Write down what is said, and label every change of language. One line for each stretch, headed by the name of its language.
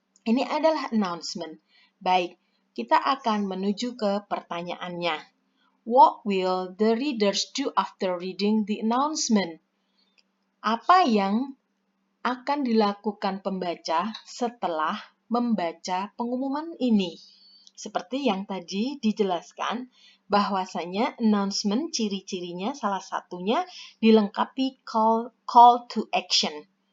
Indonesian: Ini adalah announcement. Baik, kita akan menuju ke pertanyaannya.
English: What will the readers do after reading the announcement?
Indonesian: Apa yang akan dilakukan pembaca setelah membaca pengumuman ini? Seperti yang tadi dijelaskan, bahwasanya announcement ciri-cirinya salah satunya dilengkapi
English: call to action.